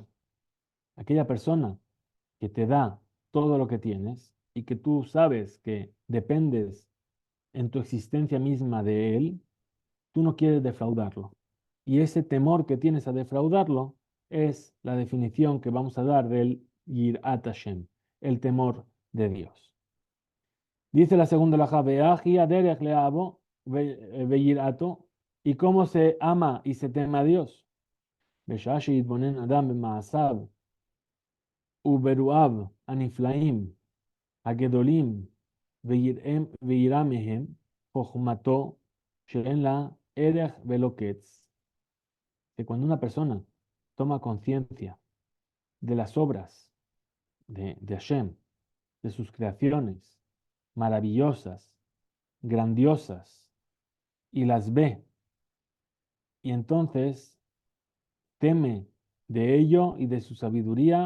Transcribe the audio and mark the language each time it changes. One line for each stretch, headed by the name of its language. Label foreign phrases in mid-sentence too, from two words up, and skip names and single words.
Spanish: Aquella persona que te da todo lo que tienes y que tú sabes que dependes en tu existencia misma de él, tú no quieres defraudarlo. Y ese temor que tienes a defraudarlo es la definición que vamos a dar del
Hebrew: יראת השם,
Spanish: el temor de Dios. Dice la segunda laja,
Hebrew: והיאך הדרך לאהבתו ויראתו,
Spanish: y cómo se ama y se teme a Dios.
Hebrew: בשעה שיתבונן אדם במעשיו ובאירועיו הנפלאים הגדולים וירא מהם חוכמתו שאין לה ערך ולא קץ.
Spanish: Que cuando una persona toma conciencia de las obras de Hashem, de sus creaciones maravillosas, grandiosas, y las ve, y entonces teme de ello y de su sabiduría.